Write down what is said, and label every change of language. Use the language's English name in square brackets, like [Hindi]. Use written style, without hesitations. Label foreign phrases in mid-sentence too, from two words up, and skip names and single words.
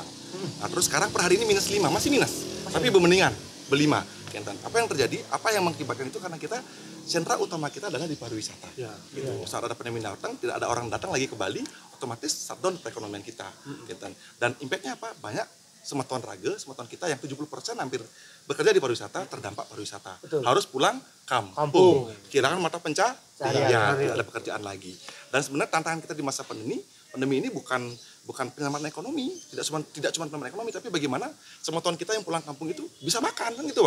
[Indonesian] Nah, terus sekarang per hari ini minus 5, masih minus. Tapi bermendingan, berlima. Apa yang terjadi? Apa yang mengakibatkan itu? Karena kita sentra utama kita adalah di pariwisata. Ya. Gitu. Saat ada pandemi datang, tidak ada orang datang lagi ke Bali, otomatis shutdown perekonomian kita. Gitu. Dan impact-nya apa? Banyak [Balinese] semeton raga, [Indonesian] semeton kita yang 70% hampir bekerja di pariwisata, terdampak pariwisata. Betul. Harus pulang kampung. Kehilangan mata pencaharian, tidak ada pekerjaan lagi. Dan sebenarnya tantangan kita di masa pandemi ini bukan penyelamatan ekonomi, tidak cuma penyelamatan ekonomi, tapi bagaimana semeton kita yang pulang kampung itu bisa makan kan gitu, Wah.